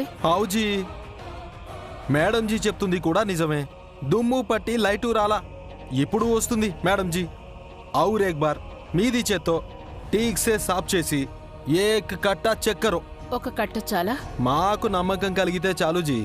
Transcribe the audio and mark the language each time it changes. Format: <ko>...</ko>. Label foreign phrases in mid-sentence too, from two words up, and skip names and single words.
<te>అవుజీ, మేడం జీ చెప్తుంది కూడా నిజమే. దుమ్ము పట్టి లైటు రాలా, ఇప్పుడు వస్తుంది మేడం జీ.</te> <hi>और एक बार</hi> <te>మీది చేత్తో</te> <hi>ठीक से साफ़</hi> <te>చేసి</te> <hi>एक कट्टा चेक करो.</hi> <te>ఒక కట్ట చాలా? మాకు నమ్మకం కలిగితే చాలు జీ.</te>